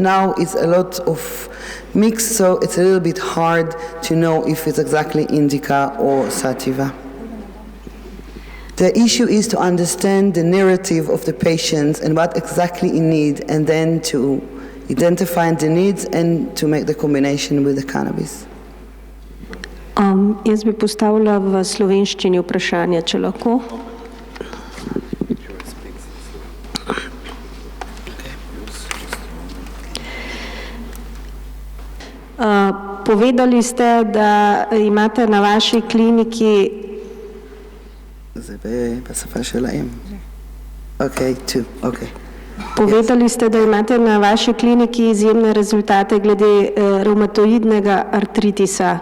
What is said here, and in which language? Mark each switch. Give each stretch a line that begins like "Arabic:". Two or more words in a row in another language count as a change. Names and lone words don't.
English: Now it's a lot of mix, so it's a little bit hard to know if it's exactly indica or sativa. The issue is to understand the narrative of the patients and what exactly he needs, and then to identify the needs and to make the combination with the cannabis.
Slovenian: Jaz bi postavila v slovenščini vprašanje, če lahko. Povedali ste, da imate na vaši kliniki Povedali ste, da imate na vaši kliniki izjemne rezultate glede revmatoidnega artritisa.